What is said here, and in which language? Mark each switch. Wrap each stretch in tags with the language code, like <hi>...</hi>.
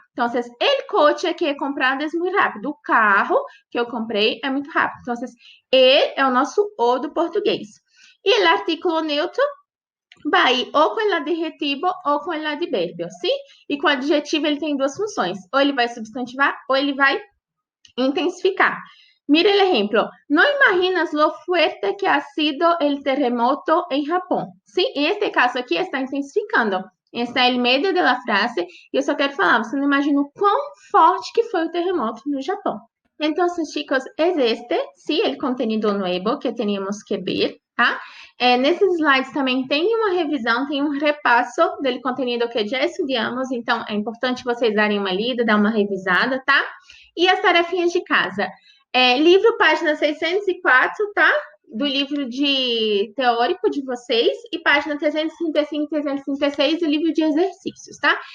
<pt>Então,</pt> <es>el coche que</es> <pt>é comprado é muito rápido, o carro que eu comprei é muito rápido. Então, el é o nosso o do português. E o artículo neutro vai ou com o adjetivo ou com o advérbio, sim? E com o adjetivo ele tem duas funções, ou ele vai substantivar ou ele vai intensificar.</pt> <es>Mira el ejemplo. No imaginas lo fuerte que ha sido el terremoto en Japón. Sí, en este caso aquí está intensificando. Está en medio de la frase</es> <pt>e eu só quero falar, você não imagina o quão forte que foi o terremoto no Japão.</pt> <es>Então, chicos, es este, sí, el contenido nuevo que teníamos que ver, tá?</es> <pt>Nesses slides também tem uma revisão, tem um repasso do conteúdo que já estudamos, então é importante vocês darem uma lida, dar uma revisada, tá? E as tarefinhas de casa. Livro, página 604, tá? Do livro de teórico de vocês, e página 335 e 336 do livro de exercícios, tá?</pt>